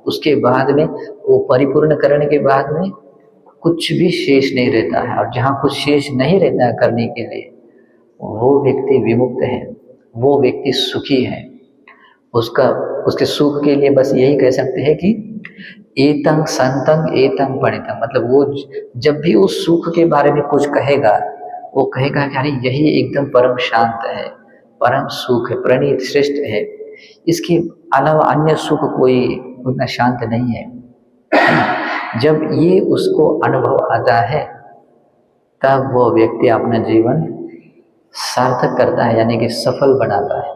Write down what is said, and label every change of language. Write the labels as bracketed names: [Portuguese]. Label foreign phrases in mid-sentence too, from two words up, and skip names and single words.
[Hindi] उसके बाद में वो परिपूर्ण करने के बाद में कुछ भी शेष नहीं रहता है। और जहाँ कुछ शेष नहीं रहता है करने के लिए, वो व्यक्ति विमुक्त है, वो व्यक्ति सुखी है। उसके सुख के लिए बस यही कह सकते हैं कि [Pali] एतं संतं एतं पणितं। [Hindi] मतलब वो जब भी उस सुख के बारे में कुछ कहेगा, वो कहेगा कि अरे यही एकदम परम शांत है, परम सुख है, प्रणीत श्रेष्ठ है, इसके अलावा अन्य सुख कोई उतना शांत नहीं है। जब ये उसको अनुभव आता है तब वो व्यक्ति अपना जीवन सार्थक करता है, यानी कि सफल बनाता है।